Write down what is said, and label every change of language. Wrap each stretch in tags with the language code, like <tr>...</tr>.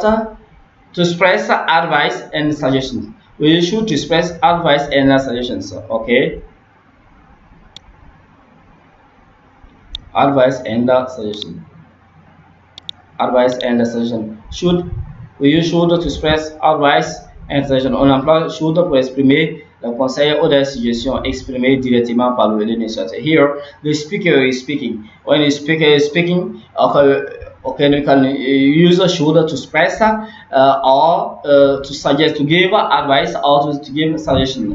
<en>To express advice and suggestions. We use should to express advice and suggestions. Okay, advice and suggestion. Advice and suggestion. Should we use should to express advice and suggestion?</en> <fr>On emploie should pour exprimer le conseil ou des suggestions exprimées directement par le l'initiateur.</fr> <en>Here, the speaker is speaking. When the speaker is speaking, okay, we can use a should to express or to suggest, to give advice or to give suggestion.</en>